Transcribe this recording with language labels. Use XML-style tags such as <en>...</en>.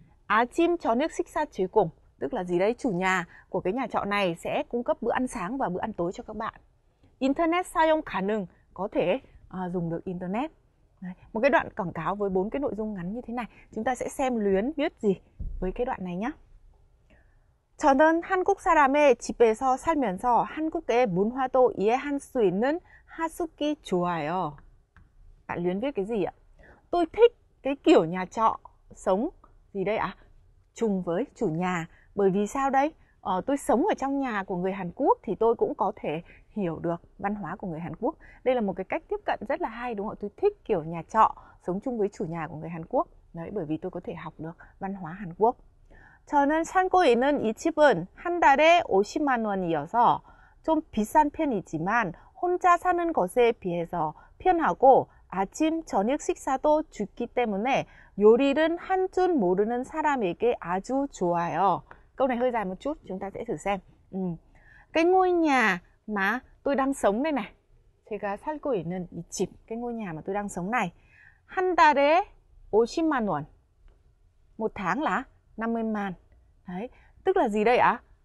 <ko>아침 저녁 식사 제공.</ko> <vi>Tức là gì đấy? Chủ nhà của cái nhà trọ này sẽ cung cấp bữa ăn sáng và bữa ăn tối cho các bạn.</vi> <ko>Internet 사용 가능,</ko> <vi>có thể dùng được Internet. Đấy, một cái đoạn quảng cáo với 4 cái nội dung ngắn như thế này. Chúng ta sẽ xem Luyến viết gì với cái đoạn này nhé.</vi> <ko>저는 한국 사람의 집에서 살면서 한국의 문화도 이해할 수 있는 하숙이 좋아요.</ko> <vi>Bạn Luyến viết cái gì ạ? Tôi thích cái kiểu nhà trọ sống gì đây ạ? Chung với chủ nhà. Bởi vì sao đấy? Tôi sống ở trong nhà của người Hàn Quốc thì tôi cũng có thể hiểu được văn hóa của người Hàn Quốc. Đây là một cái cách tiếp cận rất là hay đúng không? Tôi thích kiểu nhà trọ sống chung với chủ nhà của người Hàn Quốc. Đấy, bởi vì tôi có thể học được văn hóa Hàn Quốc.</vi> <ko>저는 살고 있는 이 집은 한 달에 50만 원이어서 좀 비싼 편이지만 혼자 사는 것에 비해서 편하고 아침, 저녁 식사도 주기 때문에 요리는 한 줄 모르는 사람에게 아주 좋아요.</ko> <vi>Câu này hơi dài một chút, chúng ta sẽ thử xem. Cái ngôi nhà mà tôi đang sống đây này,</vi> <ko>제가 살고 있는 이 집,</ko> <vi>cái ngôi nhà mà tôi đang sống này,</vi> <ko>한 달에 50만 원.</ko> <vi>Một tháng là 50 man. Đấy, tức là gì đây ạ?</vi>